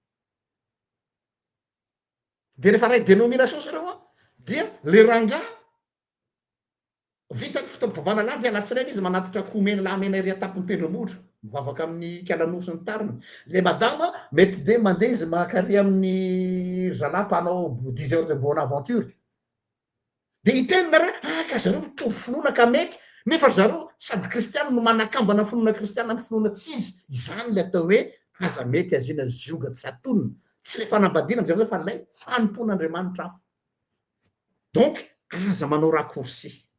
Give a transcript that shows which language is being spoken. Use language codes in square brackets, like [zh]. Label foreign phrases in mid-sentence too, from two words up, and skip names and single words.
[mg] De rehefa ray dénomination zareo a, dia le rangahy vita fitaovana lady anatsireny izy manatitra komena lamena ery atapony tendrombohitra mivavaka amin'ny kalanosy ny tariny. Le madama mety de mandeha izy makary amin'ny zalahy mpanao 10 [fr] heures de bonne aventure. [mg] De itenina raha ka zareo mitovy finoana ka mety nefa zareo sady kristiana no manakambana finoana kristiana amin'ny finoana tsy izy. Izany le atao hoe aza mety azina zioga tsy atonona, tsy le fanambadiana am'zay fa lay fanompon'Andriamanitra hafa. Donc aza manao raccourci.